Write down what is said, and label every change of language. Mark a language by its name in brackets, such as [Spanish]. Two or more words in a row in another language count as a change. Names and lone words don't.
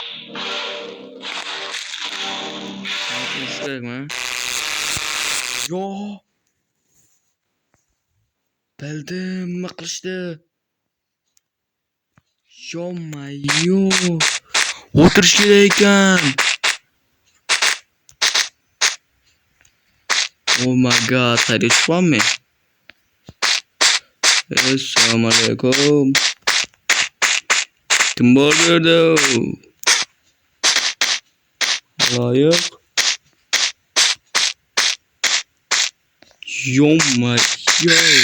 [Uzbek] Nima kerakmi? Yo. Bildim, nima qilishdi? Yommayo. O'tirish kerak ekan. [English] Oh my god, [Uzbek] xayrishmi? Assalomu alaykum. Kim bor bu yerda? Loyiq. Yommayo.